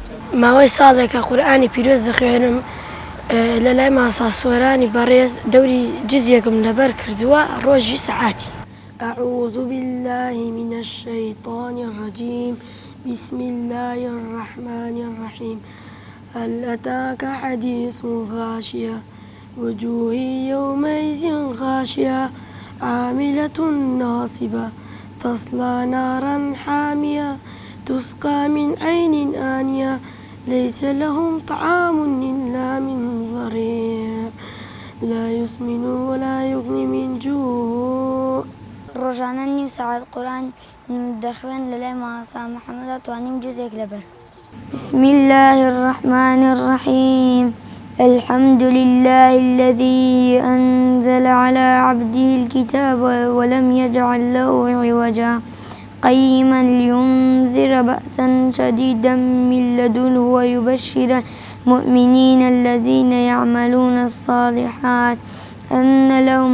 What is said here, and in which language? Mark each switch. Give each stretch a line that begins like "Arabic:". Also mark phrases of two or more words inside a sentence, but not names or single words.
Central Kurdish: ماوەی ساڵێکە قورئانی پیرۆز دەخوێنم لە لای ماسا سۆرانی بەڕێز دەوری جزیەکم لەبەر کردووە ڕۆژی سەعاتی.
Arabic: أعوذ بالله من الشيطان الرجيم بسم الله الرحمن الرحيم هل أتاك حديث غاشية وجوه يومئذ خاشعة عاملة ناصبة تصلى نارا حامية تسقى من عين آنية ليس لهم طعام إلا من ضريع لا يسمن ولا يغني من جوع.
Central Kurdish: ڕۆژانە نیو سەعات قورآن دەخوێن لە لای ماسا محەممەدا توانیم جوزێک لەبەر.
Arabic: بسم الله الرحمن الرحيم الحمد لله الذي أنزل على عبده الكتاب ولم يجعل له عوجا قيما لينذر بأسا شديدا من لدنه ويبشر المؤمنين الذين يعملون الصالحات أن لهم